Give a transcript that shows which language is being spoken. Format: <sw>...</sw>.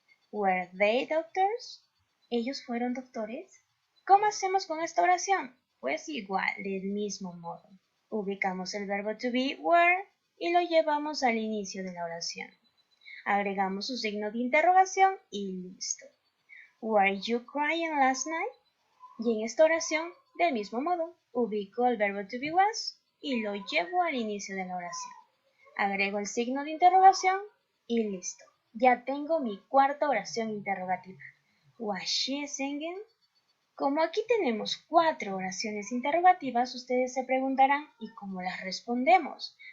<en>Were they doctors?</en> <es>¿Ellos fueron doctores? ¿Cómo hacemos con esta oración? Pues igual, del mismo modo. Ubicamos el verbo to be, were, y lo llevamos al inicio de la oración. Agregamos su signo de interrogación y listo.</es> <en>Were you crying last night?</en> <es>Y en esta oración, del mismo modo, ubico el verbo to be was y lo llevo al inicio de la oración. Agrego el signo de interrogación y listo. Ya tengo mi cuarta oración interrogativa.</es> <en>Was she singing?</en> <es>Como aquí tenemos 4 oraciones interrogativas, ustedes se preguntarán, ¿y cómo las respondemos?</es>